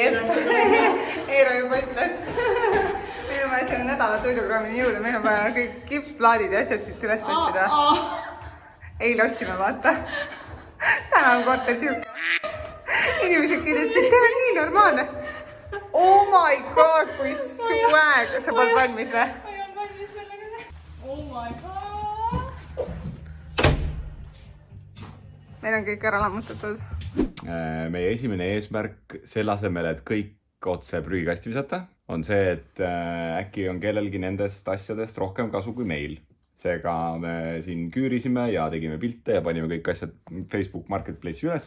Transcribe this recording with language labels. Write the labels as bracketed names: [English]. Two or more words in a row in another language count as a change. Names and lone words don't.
[Estonian] üles. Eero juba ütles. Meil on vaja selle nädala toiduprogrammini jõuda. Meil on vaja kõik kipsplaadid ja asjad siit üles tõstida. Eile ostsime, vaata. Täna on korter siuke. Inimesed kirjutasid, teil on nii normaalne. [English] Oh my god, [Estonian] kui swag. Sa polnud valmis või? Ma ei olnud valmis sellega. [English] Oh my god. [Estonian] meil on kõik ära lammutatud. Meie esimene eesmärk selle asemel, et kõik otse prügikasti visata, on see, et äkki on kellelgi nendest asjadest rohkem kasu kui meil. Seega me siin küürisime ja tegime pilte ja panime kõik asjad Facebook Marketplace'i üles.